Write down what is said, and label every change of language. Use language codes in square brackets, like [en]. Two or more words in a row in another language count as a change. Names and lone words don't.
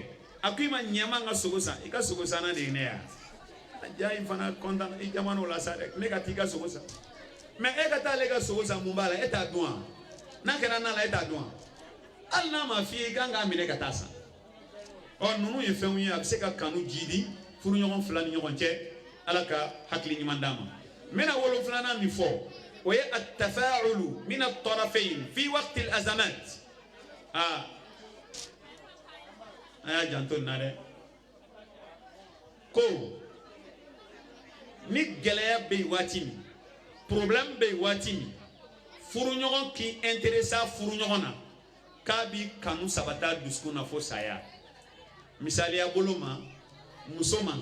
[bm] a ko i ma ɲɛma n ka sogo san i ka sogo sanna de ye ne ya ja i fana content i jamana o la sa dɛ ne ka taa i ka sogo san mais e ka taa ale ka sogo san mun b'a la e t'a dun wa n'a kɛra n'a la e t'a dun wa hali n'a ma f'i ye i kan k'a minɛ ka taa san ninnu ye fɛnw ye a bɛ se ka kanu jidi furuɲɔgɔn fila ni ɲɔgɔn cɛ Ala ka hakili ɲuman d'an ma n bɛna wolonfilanan min fɔ o ye [ar] التفاعل من الطرفين في وقت الأزمات [bm] an y'a janto nin na dɛ ko ni gɛlɛya bɛ yen waati min problème bɛ yen waati min furuɲɔgɔn k'i intéressé furuɲɔgɔn na k'a b'i kanu sabata dusukun na fo saya misaliya bolo ma muso man